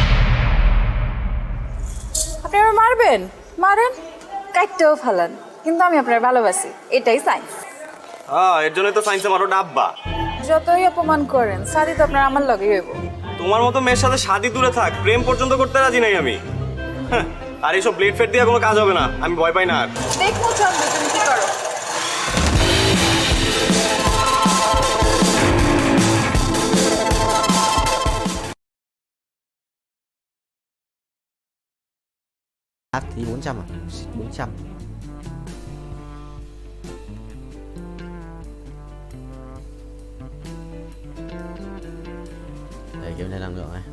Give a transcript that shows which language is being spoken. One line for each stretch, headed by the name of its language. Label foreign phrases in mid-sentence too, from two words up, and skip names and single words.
Bangla: আপনি আমার মারবেন, মারেন, কাটতেও ফেলান, কিন্তু আমি আপনার ভালোবাসি, এটাই সাইন্স। হ্যাঁ এর জন্যই তো সায়েন্সে মারো ডাব্বা। যতই অপমান করেন শাদি তো আপনার আমার লগে হইব। তোমার মতো মেয়ের সাথে শাদি দূরে থাক, প্রেম পর্যন্ত করতে রাজি নাই আমি। হ্যাঁ আর এইসব ব্লেড ফেড দিয়ে কোনো কাজ হবে না, আমি ভয় পাই না আর। দেখো চন্দ্র তুমি কি করো।
Vietnamese: Thì 400 à? 400. Đây kiếm thêm năng lượng này.